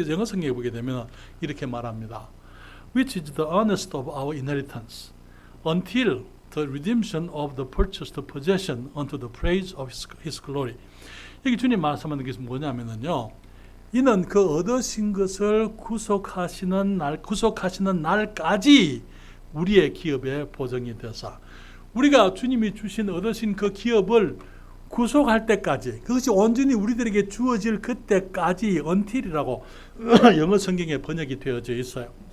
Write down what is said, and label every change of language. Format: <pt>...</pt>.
<ko>여기 영어 성경에 보게 되면 이렇게 말합니다.</ko> <en>Which is the earnest of our inheritance until the redemption of the purchased possession unto the praise of His glory.</en> <ko>여기 주님 말씀하는 것이 뭐냐면요, 이는 그 얻으신 것을 구속하시는 날까지 우리의 기업의 보증이 되사, 우리가 주님이 주신 얻으신 그 기업을 구속할 때까지, 그것이 온전히 우리들에게 주어질 그때까지, until이라고 영어 성경에 번역이 되어져 있어요.</ko>